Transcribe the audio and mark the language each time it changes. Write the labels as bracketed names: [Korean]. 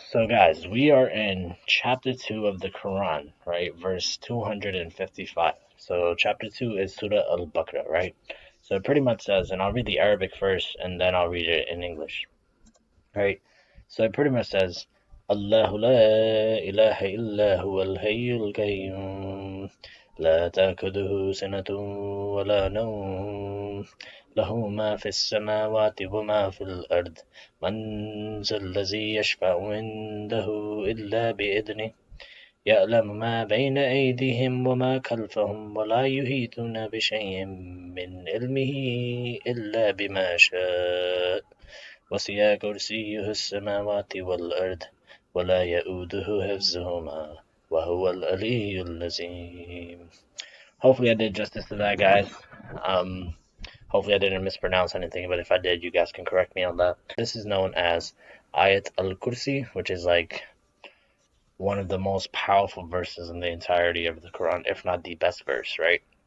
[English] So guys, we are in chapter 2 of the Quran, right? Verse 255. So chapter 2 is Surah Al-Baqarah, right? So it pretty much says, and I'll read the Arabic first and then I'll read it in English, right? So it pretty much says, [Arabic] الله لا إله إلا هو الحي القيوم لا تأخذه سنة ولا نوم له ما في السماوات وما في الأرض من ذا الذي يشفع عنده إلا بإذنه يعلم ما بين أيديهم وما خلفهم ولا يحيطون بشيء من علمه إلا بما شاء وسع كرسيه السماوات والأرض ولا يؤوده حفظهما وهو العلي العظيم. [English] Hopefully I did justice to that, guys. Um, Hopefully I didn't mispronounce anything, but if I did, you guys can correct me on that. This is known as Ayat al-Kursi, which is like one of the most powerful verses in the entirety of the Quran, if not the best verse, right?